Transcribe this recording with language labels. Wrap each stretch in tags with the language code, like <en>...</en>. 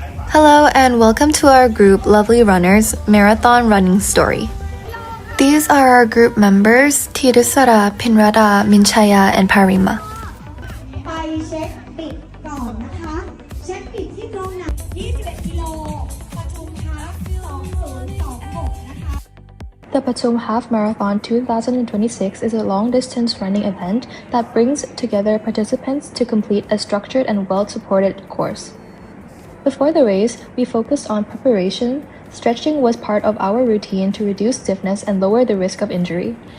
<en>Hello and welcome to our group Lovely Runners Marathon Running Story. These are our group members Tirusara, Pinrada, Minchaya, and Parima.</en> <th>ไปเช็คปิดก่อนนะคะ เช็คปิดที่ตรงไหน21 กิโลปทุมฮาล์ฟ2026 นะคะ</th> <en>The Patum Half Marathon 2026 is a long-distance running event that brings together participants to complete a structured and well-supported course. Before the race, we focused on preparation. Stretching was part of our routine to reduce stiffness and lower the risk of injury.</en>